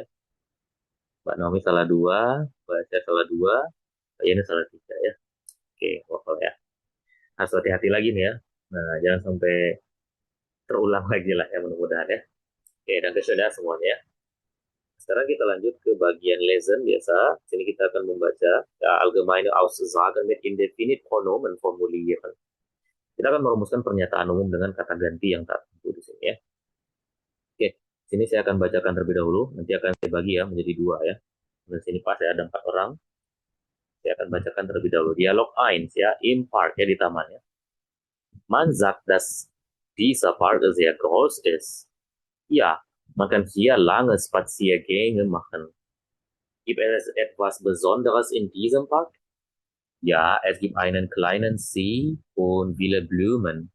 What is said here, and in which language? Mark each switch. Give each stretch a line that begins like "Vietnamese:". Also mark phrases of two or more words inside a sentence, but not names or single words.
Indonesian: Mbak Naomi salah 2, Mbak Aca salah 2, Mbak Yana salah 3 ya. Oke, waffle ya. Harus hati-hati lagi nih ya. Nah, jangan sampai terulang lagi lah ya, mudah-mudahan ya. Oke, dan questionnya semuanya ya. Sekarang kita lanjut ke bagian lesson biasa. Sini kita akan membaca
German: allgemeine Aussagen mit indefinite Pronomen formulieren.
Indonesian: Kita akan merumuskan pernyataan umum dengan kata ganti yang tak tentu di sini ya. Oke, sini saya akan bacakan terlebih dahulu. Nanti akan saya bagi ya menjadi 2 ya. Dan sini pas ya ada 4 orang. Saya akan bacakan terlebih dahulu. Dialog 1 ya,
German: im Park
Indonesian: ya, di taman ya.
German: Man sagt, dass dieser Park sehr groß ist. Ja, man kann hier lange Spaziergänge machen. Gibt es etwas Besonderes in diesem Park? Ja, es gibt einen kleinen See und viele Blumen.